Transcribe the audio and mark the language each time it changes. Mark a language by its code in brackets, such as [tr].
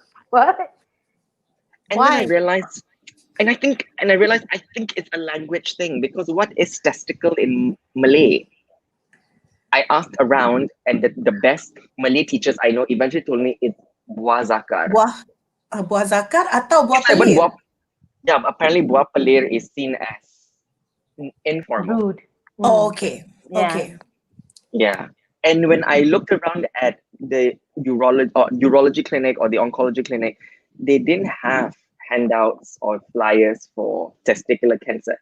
[en] What? And then I realized, I realized it's a language thing, because what is testicle in Malay? I asked around, and the best Malay teachers I know eventually told me it's buah zakar. [ms] Buah zakar atau buah pelir? [en] Apparently buah pelir is seen as informal. Rude. Oh, okay. Yeah. Okay. Yeah. And when I looked around at the urology clinic or the oncology clinic, they didn't have handouts or flyers for testicular cancer.